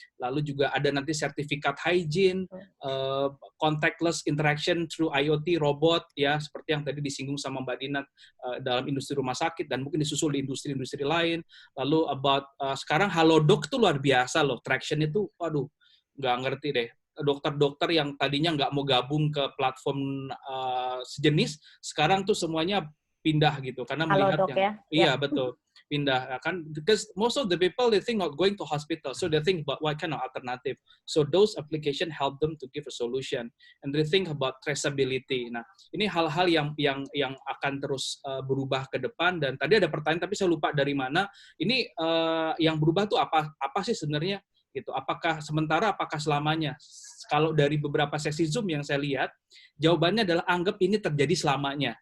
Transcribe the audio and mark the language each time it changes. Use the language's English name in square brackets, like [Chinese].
[Indonesian] Lalu juga ada nanti sertifikat hygiene, [English] contactless interaction through IoT, [Indonesian] robot, ya, seperti yang tadi disinggung sama Mbak Dina dalam industri rumah sakit dan mungkin disusul di industri-industri lain. Lalu about sekarang Halodoc tuh luar biasa loh, traction itu, waduh, nggak ngerti deh. Dokter-dokter yang tadinya nggak mau gabung ke platform sejenis, sekarang tuh semuanya pindah gitu karena melihat Halodoc, yang ya? Iya, betul, pindah kan, [English] because most of the people they think not going to hospital, so they think about what kind of alternative. So those application help them to give a solution and they think about traceability. [Indonesian] Nah, ini hal-hal yang akan terus berubah ke depan. Dan tadi ada pertanyaan tapi saya lupa dari mana. Ini yang berubah tuh apa sih sebenarnya gitu? Apakah sementara, apakah selamanya? Kalau dari beberapa sesi Zoom yang saya lihat, jawabannya adalah anggap ini terjadi selamanya.